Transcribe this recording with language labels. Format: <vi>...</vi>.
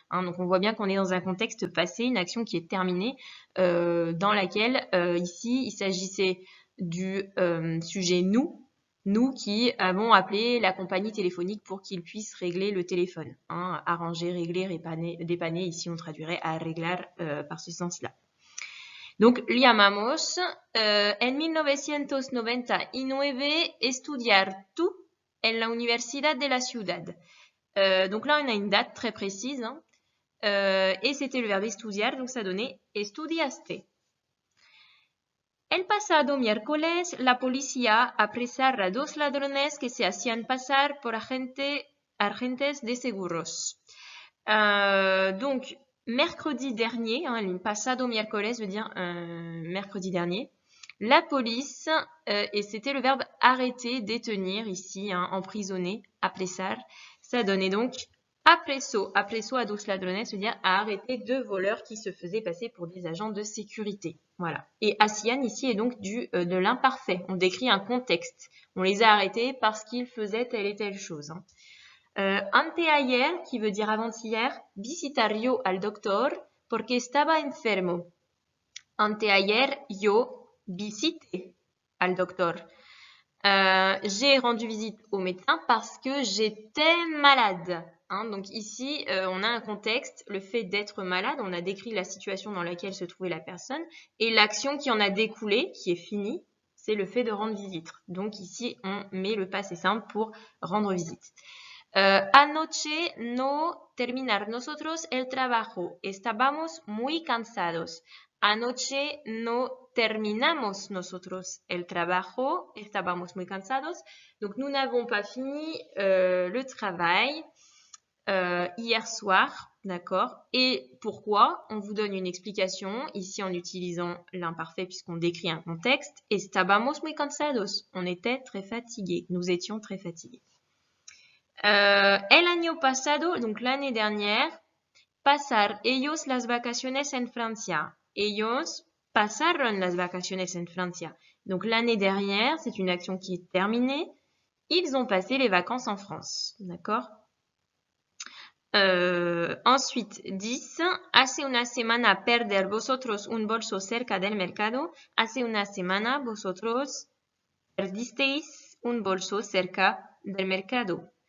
<fr>Hein, donc, on voit bien qu'on est dans un contexte passé, une action qui est terminée, dans laquelle, ici, il s'agissait du sujet nous qui avons appelé la compagnie téléphonique pour qu'ils puissent régler le téléphone. Hein, arranger, régler, dépanner, ici, on traduirait arreglar par ce sens-là. Donc,</fr> <es>llamamos en 1999 estudiar tú en la Universidad de la Ciudad.</es> <fr>Donc là, on a une date très précise. Hein, et c'était le verbe estudiar, donc ça donnait estudiaste.</fr> <es>El pasado miércoles, la policía apresara a 2 ladrones que se hacían pasar por agentes de seguros.</es> <fr>Donc, mercredi dernier, hein,</fr> <es>el pasado miércoles</es> <fr>veut dire mercredi dernier, la police, et c'était le verbe arrêter, détenir ici, hein, emprisonner, apresar, ça donnait donc</fr> <es>apreso a 2 ladrones</es> <fr>veut dire à arrêter 2 voleurs qui se faisaient passer pour des agents de sécurité. Voilà. Et hacían ici est donc de l'imparfait. On décrit un contexte. On les a arrêtés parce qu'ils faisaient telle et telle chose.</fr> <es>Hein. Anteayer,</es> <fr>qui veut dire avant-hier,</fr> <es>visitar yo al doctor porque estaba enfermo. Anteayer yo visité al doctor.</es> <fr>J'ai rendu visite au médecin parce que j'étais malade. Hein, donc ici, on a un contexte, le fait d'être malade, on a décrit la situation dans laquelle se trouvait la personne, et l'action qui en a découlé, qui est finie, c'est le fait de rendre visite. Donc ici, on met le passé simple pour rendre visite.</fr> <es>Anoche no terminar nosotros el trabajo. Estábamos muy cansados. Anoche no terminamos nosotros el trabajo. Estábamos muy cansados.</es> <fr>Donc, nous n'avons pas fini le travail hier soir. D'accord? Et pourquoi? On vous donne une explication, ici en utilisant l'imparfait puisqu'on décrit un contexte.</fr> <es>Estábamos muy cansados.</es> <fr>On était très fatigués. Nous étions très fatigués.</fr> <es>El año pasado,</es> <fr>donc l'année dernière,</fr> <es>pasar ellos las vacaciones en Francia. Ellos pasaron las vacaciones en Francia.</es> <fr>Donc l'année dernière, c'est une action qui est terminée. Ils ont passé les vacances en France. D'accord? Ensuite,</fr> <es>10. Hace una semana perder vosotros un bolso cerca del mercado. Hace una semana vosotros perdisteis un bolso cerca del mercado.</es>